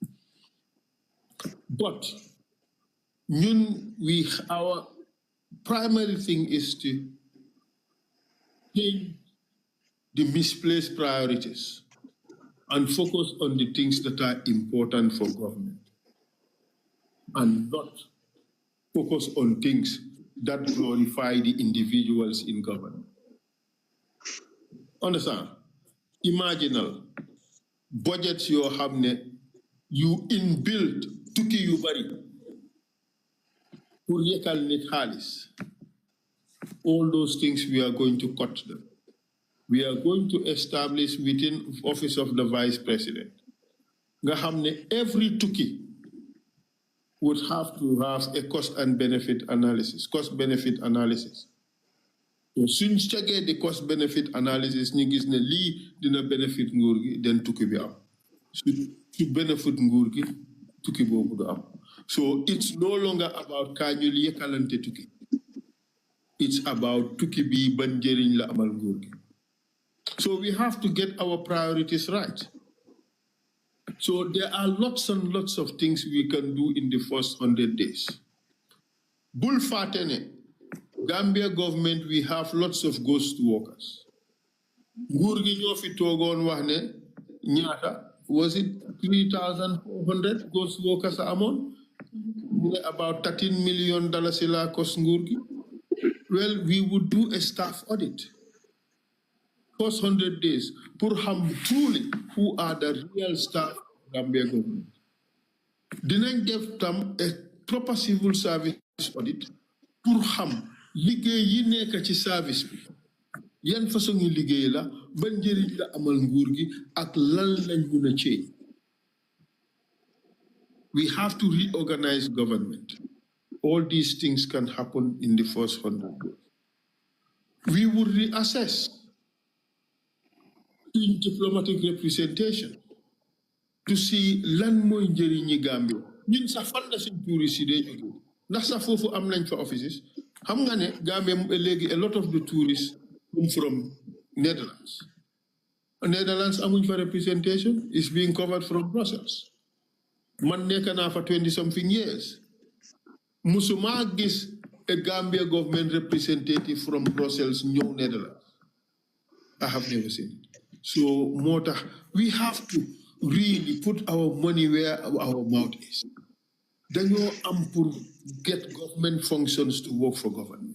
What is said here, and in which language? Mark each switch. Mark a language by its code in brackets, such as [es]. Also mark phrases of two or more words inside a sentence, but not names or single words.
[en] But our primary thing is to change the misplaced priorities and focus on the things that are important for government and not focus on things that glorify the individuals in government. Understand? Imaginal budgets you have, you inbuilt [wo] tuki yu bari pour yekal nit xaalis. [en] All those things we are going to cut them. We are going to establish within office of the vice president. [wo] Nga xamne [en] every tuki would have to have a cost benefit analysis. [wo] So suñ checké [en] the cost benefit analysis [wo] ñu gis ne li dina benefit nguur gi den tuki bi am. Su benefit nguur gi tuki bobu du am. [en] So it's no longer about [wo] kañul yekalante tuki. [en] It's about [wo] tuki bi ban njëriñ la amal nguur gi. [en] So we have to get our priorities right. So there are lots and lots of things we can do in the first 100 days. [wo] Bul fatene, [en] Gambia government, we have lots of ghost workers. [wo] Nguur gi ñoo fi toogoon wax ne ñaata [en] was it 3,400 ghost workers [wo] amon? [en] About $13 million [wo] la cost nguur gi. [en] Well, we would do a staff audit. First 100 days, [wo] pour ham [en] truly who are the real staff of Gambia government. [wo] Dinañ def tam [en] a proper civil service audit [wo] pour ham liggéey yi nekk ci service bi yan façon yi liggéey la ban njëriñ la amal nguur gi ak lan lañ mëna change. [en] We have to reorganize government. All these things can happen in the first 100 days. We will reassess in diplomatic representation to see [wo] lan moy njëriñi Gambia. Ñun sa fan la suñ touriste yi day jóge ndax sa foofu am nañ fa offices xam nga ne Gambia léegi [en] a lot of the tourists come from Netherlands. Netherlands [wo] amuñ fa [en] representation is being covered from Brussels. [wo] Man nekk naa fa 20-something years. Musuma gis [en] a Gambia government representative from Brussels ñëw Netherlands. I have never seen it. So Mota, we have to really put our money where our mouth is. Then you pour get government functions to work for government.